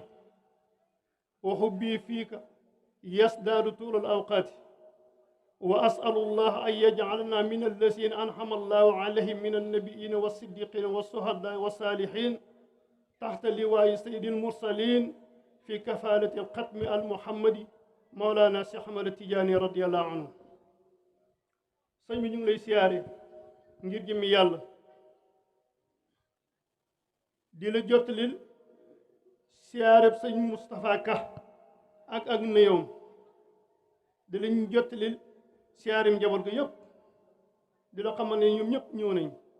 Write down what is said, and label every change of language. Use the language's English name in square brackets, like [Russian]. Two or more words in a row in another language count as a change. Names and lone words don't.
[Arabic] وحبي فيك يزداد طول الأوقات. وأسأل الله أن يجعلنا من الذين أنعم الله عليهم من النبيين والصديقين والشهداء والصالحين تحت لواء سيد المرسلين في كفالة الختم المحمدي مولانا Cheikh Ahmad Tidiane رضي الله عنه. [Wolof] sëñ bi ñu ngi lay siyaare ngir jëmmi yàlla di la jottalil siyaareb sëñ Moustapha Ka ak nuyoom di la ñu jottalil siyaarem njaboot ga yëpp di la xamal ne ñoom ñëpp ñëw nañ